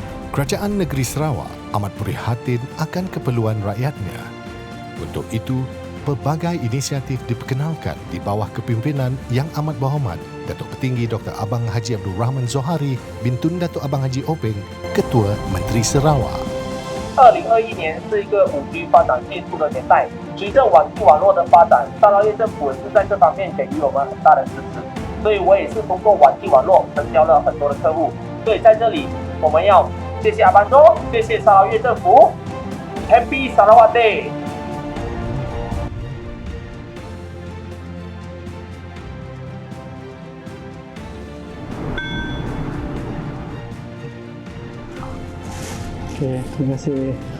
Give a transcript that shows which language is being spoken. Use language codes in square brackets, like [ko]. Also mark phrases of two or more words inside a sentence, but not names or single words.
[ms] Kerajaan Negeri Sarawak amat prihatin akan keperluan rakyatnya. Untuk itu, pelbagai inisiatif diperkenalkan di bawah kepimpinan Yang Amat Berhormat Datuk Petinggi Dr. Abang Haji Abdul Rahman Zohari Bintun Datuk Abang Haji Openg, Ketua Menteri Sarawak. [zh] 2021 年是一个5G 发展迅速的年代，随着网际网络的发展，沙捞越政府也是在这方面给予我们很大的支持，所以我也是通过网际网络成交了很多的客户。所以在这里，我们要谢谢阿班多，谢谢沙捞越政府 ， [en] Happy Sarawak Day！ [ms] Okey, terima kasih.